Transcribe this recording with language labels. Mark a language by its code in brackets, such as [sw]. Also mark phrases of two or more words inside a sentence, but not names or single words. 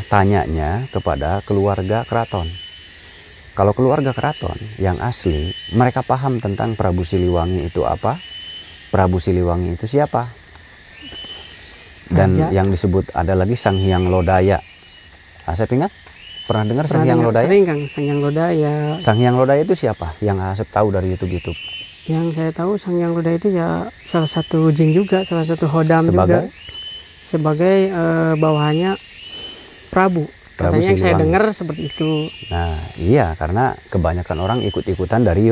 [id] Tanyanya kepada keluarga keraton. Kalau keluarga keraton yang asli, mereka paham tentang Prabu Siliwangi itu apa, Prabu Siliwangi itu siapa. Dan Raja. yang disebut ada lagi Sang Hyang Lodaya. Asep ingat? Pernah dengar Sang Hyang Lodaya? Sering kan, Sang Hyang Lodaya. Sang Hyang Lodaya itu siapa? Yang Asep tahu dari YouTube. Yang saya tahu Sang Hyang Lodaya itu ya salah satu jin juga, salah satu hodam Sebagai? juga. Sebagai bawahannya Prabu. Prabu Katanya yang saya Siliwangi. dengar seperti itu. Nah, iya karena kebanyakan orang ikut-ikutan dari